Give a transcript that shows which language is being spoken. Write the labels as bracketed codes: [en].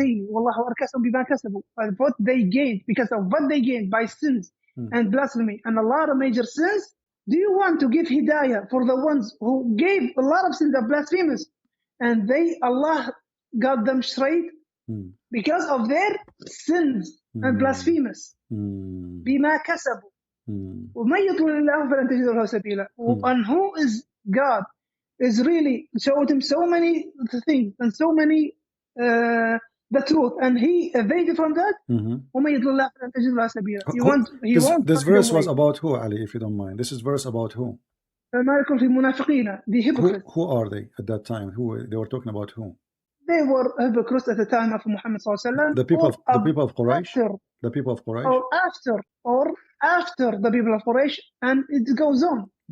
[en] What they gained, because of what they gained by sins and blasphemy and a lot of major sins. Do you want to give hidayah for the ones who gave a lot of sins and blasphemers, and Allah got them straight because of their sins and blasphemers? [ar] بما كسبوا ومن يضلل الله فلن تجد له سبيلا. [en] And who is God is really showed him so many things and so many the truth, and he evaded from that. [ar] ومن يضلل الله فلن تجد له سبيلا. [en] This verse was about who, Ali, if you don't mind? This is verse about who? The hypocrites. Who are they at that time? They were talking about who? They were hypocrites at the time of Muhammad sallallahu alaihi wasallam. The people of Quraysh. The people of Quraysh. Or after the people of Quraysh, and it goes on.